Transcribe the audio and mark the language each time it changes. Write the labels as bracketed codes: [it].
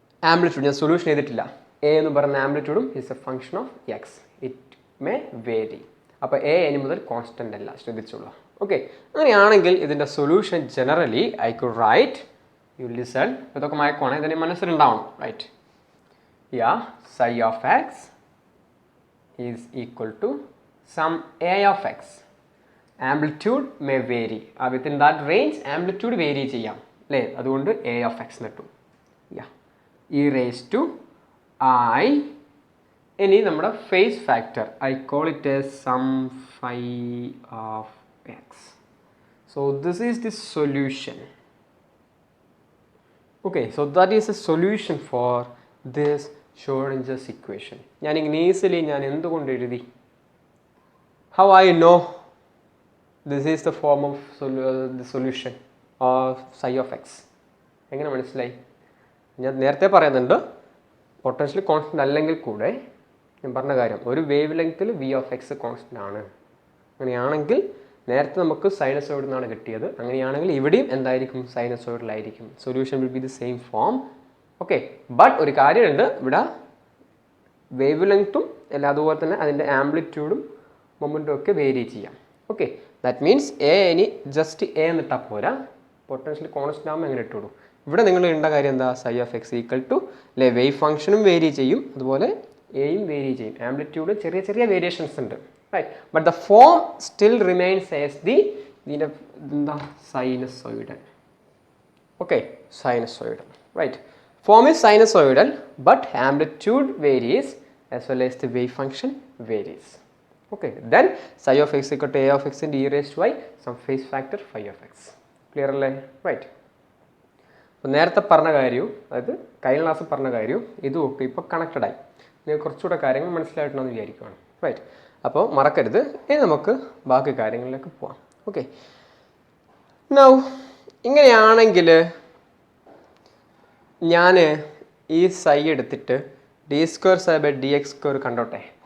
[ml] Amplitude ഞാൻ solution ചെയ്തിട്ടില്ല. A എന്ന് പറയുന്ന ആംപ്ലിറ്റ്യൂഡും [en] Is a function of x. It may vary. [ml] അപ്പോൾ എ ഇനി മുതൽ കോൺസ്റ്റൻ്റ് അല്ല, ശ്രദ്ധിച്ചോളൂ. ഓക്കെ, അങ്ങനെയാണെങ്കിൽ ഇതിൻ്റെ solution [en] generally I could write, you listen, [ml] ഇതൊക്കെ മയക്കുവാണ്, ഇതിന് മനസ്സിലുണ്ടാവണം. [en] Right, yeah psi of x is equal to some a of x. Amplitude may vary. Within that range [ml] amplitude vary ചെയ്യാം അല്ലേ. അതുകൊണ്ട് എ ഓഫ് എക്സ് എന്നിട്ടു. [en] Yeah e raise to i. ഇനി നമ്മുടെ phase factor I call it as some phi of x. So this is the solution. Okay, so that is a solution for this Schrodinger's equation. [ml] ഞാൻ ഇംഗ്ലീഷിൽ ഞാൻ എന്തുകൊണ്ട് എഴുതി, [en] How I know this is the form of the solution of psi of x? [ml] എങ്ങനെ മനസ്സിലായി? ഞാൻ നേരത്തെ പറയുന്നുണ്ട് പൊട്ടൻഷ്യൽ കോൺസ്റ്റൻ്റ് അല്ലെങ്കിൽ കൂടെ ഞാൻ പറഞ്ഞ കാര്യം ഒരു വേവ് ലെങ്ത്തിൽ വി ഓഫ് എക്സ് കോൺസ്റ്റൻ്റ് ആണ്. അങ്ങനെയാണെങ്കിൽ നേരത്തെ നമുക്ക് സൈനസോയിഡിൽ നിന്നാണ് കിട്ടിയത്. അങ്ങനെയാണെങ്കിൽ ഇവിടെയും എന്തായിരിക്കും, സൈനസോയിഡിലായിരിക്കും. [en] Solution will be the same form. [ml] Okay, but ഒരു കാര്യമുണ്ട്, ഇവിടെ വേവ് ലെങ്ത്തും അല്ല അതുപോലെ തന്നെ അതിൻ്റെ ആംപ്ലിറ്റ്യൂഡും മൊമെൻറ്റും ഒക്കെ വേരി ചെയ്യാം. ഓക്കെ, [en] that means [ml] എ ഇനി ജസ്റ്റ് എ എന്നിട്ടാൽ പോരാ, പൊട്ടൻഷ്യൽ കോൺസ്റ്റൻ്റ് ആകുമ്പോൾ എങ്ങനെ ഇട്ടുള്ളൂ. ഇവിടെ നിങ്ങൾ ഇടേണ്ട കാര്യം എന്താ, psi of X equal to അല്ലെ വേവ് ഫംഗ്ഷനും വേരി ചെയ്യും അതുപോലെ എയും വേരി ചെയ്യും. ആംപ്ലിറ്റ്യൂഡ് ചെറിയ ചെറിയ വേരിയേഷൻസ് ഉണ്ട് right, [en] but the form still remains as [ml] ഇതിൻ്റെ എന്താ sinusoidal. [en] Okay, sinusoidal right. Form is sinusoidal but amplitude varies as well as the wave function varies. Okay, then psi of x equal to a of x into e raised to i some phase factor phi of x. Clear അല്ലേ? Right. [ml] അപ്പോൾ നേരത്തെ പറഞ്ഞ കാര്യവും അതായത് കഴിഞ്ഞ class പറഞ്ഞ കാര്യവും ഇതും ഒക്കെ ഇപ്പോൾ കണക്റ്റഡ് ആയി. നിങ്ങൾക്ക് കുറച്ചുകൂടെ കാര്യങ്ങൾ മനസ്സിലായിട്ടുണ്ടെന്ന് വിചാരിക്കുകയാണ്. റൈറ്റ്, അപ്പോൾ മറക്കരുത്. ഇനി നമുക്ക് ബാക്കി കാര്യങ്ങളിലേക്ക് പോവാം. ഓക്കെ, നൗ ഇങ്ങനെയാണെങ്കിൽ ഞാൻ ഈ സൈ എടുത്തിട്ട് D square psi by D X square കണ്ടോട്ടെ.